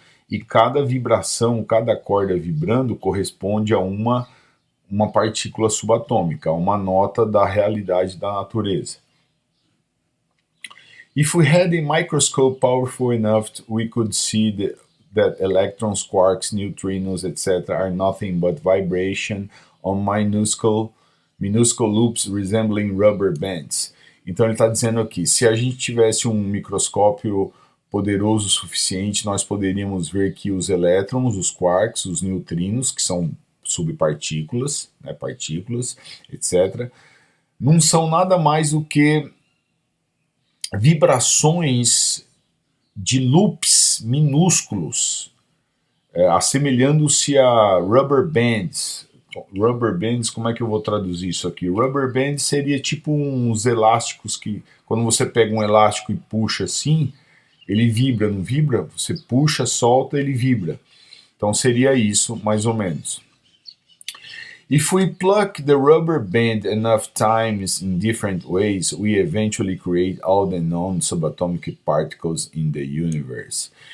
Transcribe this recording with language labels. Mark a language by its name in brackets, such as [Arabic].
[Portuguese] E cada vibração, cada corda vibrando corresponde a uma partícula subatômica, uma nota da realidade da natureza. [English] If we had a microscope powerful enough, we could see that electrons, quarks, neutrinos, etc. are nothing but vibration on minuscule loops resembling rubber bands. [Portuguese] Então ele está dizendo aqui, se a gente tivesse um microscópio poderoso o suficiente, nós poderíamos ver que os elétrons, os quarks, os neutrinos, que são subpartículas, né, partículas, etc., não são nada mais do que vibrações de loops minúsculos, assemelhando-se a rubber bands. Rubber bands, como é que eu vou traduzir isso aqui? Rubber bands seria tipo uns elásticos que, quando você pega um elástico e puxa assim, ele vibra, não vibra? Você puxa, solta, ele vibra. Então seria isso, mais ou menos. [English] If we pluck the rubber band enough times in different ways, we eventually create all the known subatomic particles in the universe.